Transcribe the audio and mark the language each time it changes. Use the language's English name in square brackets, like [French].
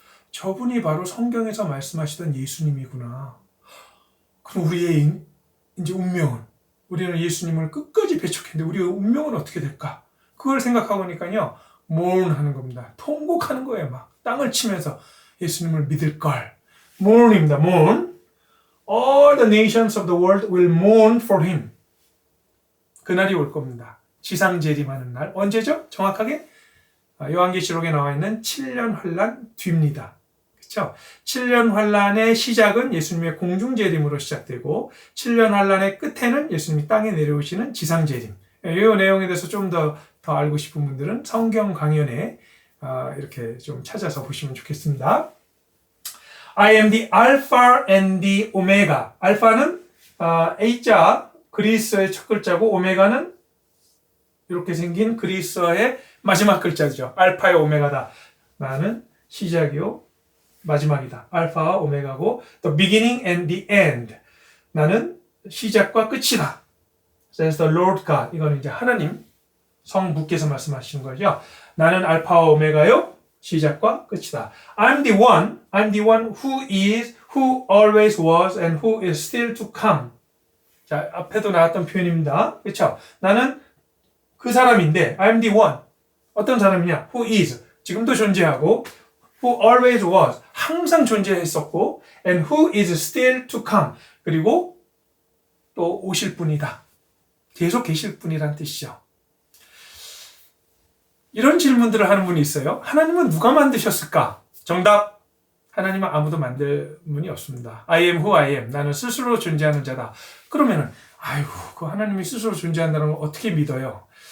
[Korean] 저분이 바로 성경에서 말씀하시던 예수님이구나. 그럼 우리의 이제 운명은, 우리는 예수님을 끝까지 배척했는데 우리의 운명은 어떻게 될까? 그걸 생각하고 보니까요, mourn 하는 겁니다. 통곡하는 거예요. 막 땅을 치면서 예수님을 믿을 걸. mourn입니다. mourn. [English] All the nations of the world will mourn for him. [Korean] 그날이 올 겁니다. 지상재림하는 날. 언제죠? 정확하게 요한계시록에 나와 있는 7년 환란 뒤입니다. 그렇죠? 7년 환란의 시작은 예수님의 공중재림으로 시작되고 7년 환란의 끝에는 예수님이 땅에 내려오시는 지상재림. 이 내용에 대해서 좀 더 알고 싶은 분들은 성경 강연에 이렇게 좀 찾아서 보시면 좋겠습니다. [English] I am the Alpha and the Omega. [Korean] 알파는 A자 그리스어의 첫 글자고 오메가는 이렇게 생긴 그리스어의 마지막 글자죠. 알파의 오메가다. 나는 시작이요 마지막이다. 알파와 오메가고 [English] the beginning and the end. [Korean] 나는 시작과 끝이다. [English] Says the Lord God. [Korean] 이거는 이제 하나님 성부께서 말씀하신 거죠. 나는 알파와 오메가요 시작과 끝이다. [English] I'm the one who is, who always was, and who is still to come. [Korean] 자, 앞에도 나왔던 표현입니다. 그렇죠? 나는 그 사람인데, [English] I'm the one. [Korean] 어떤 사람이냐? [English] Who is, [Korean] 지금도 존재하고, [English] who always was, [Korean] 항상 존재했었고, [English] and who is still to come. [Korean] 그리고 또 오실 분이다. 계속 계실 분이란 뜻이죠. 이런 질문들을 하는 분이 있어요. 하나님은 누가 만드셨을까? 정답! 하나님은 아무도 만들 분이 없습니다. [English] I am who I am. [Korean] 나는 스스로 존재하는 자다. 그러면은 아이고, 그 하나님이 스스로 존재한다는 걸 어떻게 믿어요?